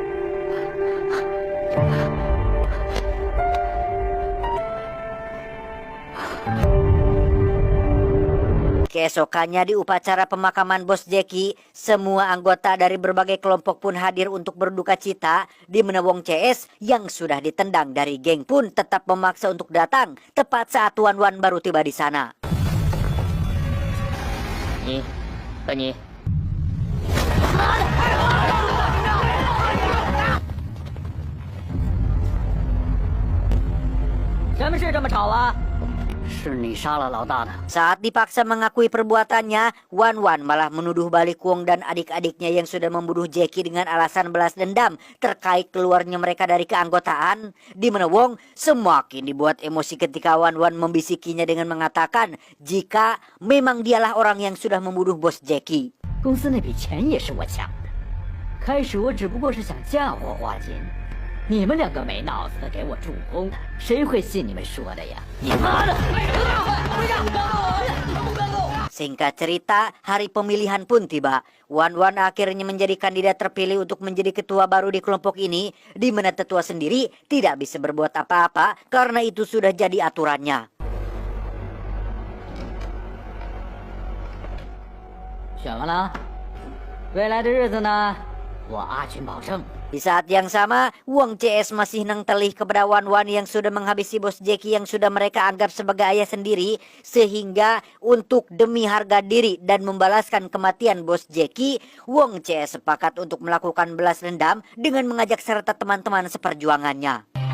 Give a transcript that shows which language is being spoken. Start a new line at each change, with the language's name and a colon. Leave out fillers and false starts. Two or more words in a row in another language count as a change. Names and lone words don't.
Indonesian: Keesokannya di upacara pemakaman bos Jackie, semua anggota dari berbagai kelompok pun hadir untuk berduka cita, di mana Wong CS yang sudah ditendang dari geng pun tetap memaksa untuk datang tepat saat Wan Wan baru tiba di sana. Ni, ni.
Chinese: 什么事这么吵啊？是你杀了老大的。
Indonesian: Saat dipaksa mengakui perbuatannya, Wan Wan malah menuduh balik Wong dan adik-adiknya yang sudah membunuh Jackie dengan alasan balas dendam terkait keluarnya mereka dari keanggotaan, di mana Wong semakin dibuat emosi ketika Wan Wan membisikinya dengan mengatakan jika memang dialah orang yang sudah membunuh bos Jackie.
Chinese: 公司那笔钱也是我抢的，开始我只不过是想嫁祸花金，你们两个没脑子的给我助攻，谁会信你们说的呀？你妈的！
Indonesian: Singkat cerita, hari pemilihan pun tiba. Wan Wan akhirnya menjadi kandidat terpilih untuk menjadi ketua baru di kelompok ini, di mana tetua sendiri tidak bisa berbuat apa-apa karena itu sudah jadi aturannya.
Chinese: 选完了，未来的日子呢，我阿群保证。
Indonesian: Di saat yang sama, Wong CS masih nengtelih kepada Wan Wan yang sudah menghabisi bos Jackie yang sudah mereka anggap sebagai ayah sendiri, sehingga untuk demi harga diri dan membalaskan kematian bos Jackie, Wong CS sepakat untuk melakukan balas dendam dengan mengajak serta teman-teman seperjuangannya.